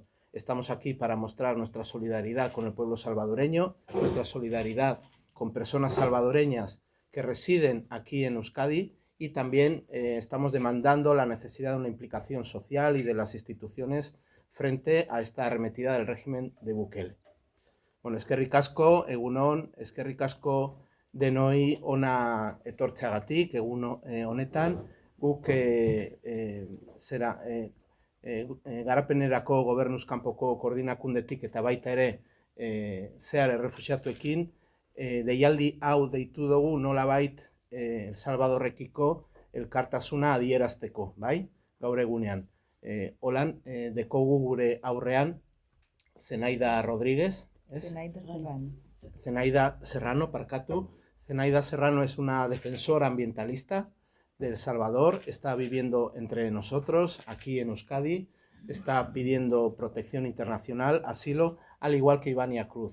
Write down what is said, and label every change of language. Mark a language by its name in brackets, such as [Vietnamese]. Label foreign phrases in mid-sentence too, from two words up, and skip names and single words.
[Spanish] Estamos aquí para mostrar nuestra solidaridad con el pueblo salvadoreño, nuestra solidaridad con personas salvadoreñas que residen aquí en Euskadi, y también estamos demandando la necesidad de una implicación social y de las instituciones frente a esta arremetida del régimen de Bukele. [Basque] Bueno, eskerrik asko, egunon, eskerrik asko denoi ona etortzeagatik, egun honetan, guk garapenerako gobernuz kanpoko koordinakundetik eta baita ere SEARE Refuxiatuekin deialdi hau deitu dugu nolabait El Salvadorrekiko elkartasuna adierazteko, bai? Gaur egunean. Holan, dekogu gure aurrean Zenaida Rodríguez, [Spanish] ¿es? [Basque] Zenaida Serrano, parkatu. [Spanish] Zenaida Serrano es una defensora ambientalista de El Salvador, está viviendo entre nosotros, aquí en Euskadi, está pidiendo protección internacional, asilo, al igual que Ivania Cruz.